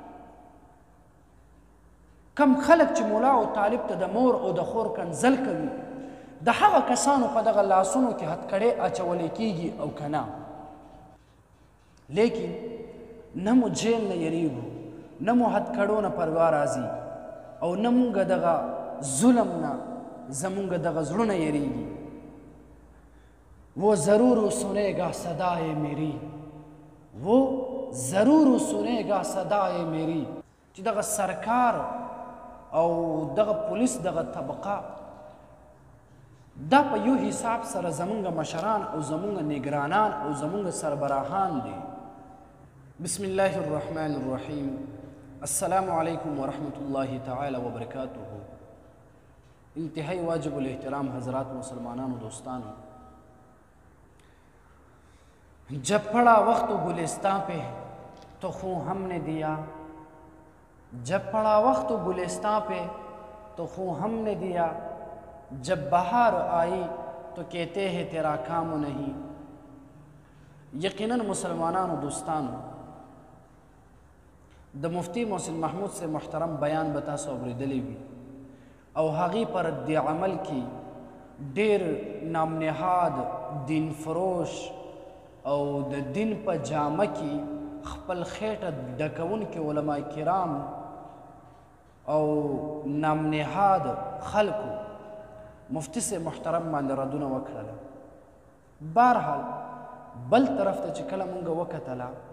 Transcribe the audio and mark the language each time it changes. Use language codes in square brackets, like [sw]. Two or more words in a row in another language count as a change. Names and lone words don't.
[ps] کم خلک چې ملا او طالب ته د مور او د خور کنځل کوي د هغه کسانو په دغه لاسونو کې هتکړې اچولی کیږي او که نه لیکن نه مو جیل نه یریږو نه مو هتکړو نه پروا راځي او نه مونږ دغه ظلم نه زمونږ دغه زړونه یریږي [ur] وہ ضرور سنے گا صدائے میری وہ ضرور سنے گا صدائے میری [ps] چې دغه سرکار او دغه پولیس دغه طبقه دا په یو حساب سره زمونږ مشران او زمونږ نگرانان او زمونږ سربراهان دي [ar] بسم الله الرحمن الرحیم السلام علیکم ورحمة الله تعالی وبرکاته [ur] انتہائی واجب الاحترام حضرات [ps] مسلمانانو دوستانو [ur] جب پڑا وقت گلستان پہ تو خوں ہم نے دیا جب پڑا وقت گلستان پہ تو خوں ہم نے دیا جب بہار آئی تو کہتے ہیں تیرا کام نہیں یقیناً [ps] مسلمانانو دوستانو د مفتی محسن محمود سے محترم بیان بتا سو اوریدلی وي او هغې پر رد عمل کې ډېر نام نهاد دین فروش او د دین په جامه کې خپل خېټه ډکونکي علما کرام او نام نهاد خلکو مفتی سے محترم باندې ردونه وکړله بهرحال بل طرف ته چې کله مونږ وکتله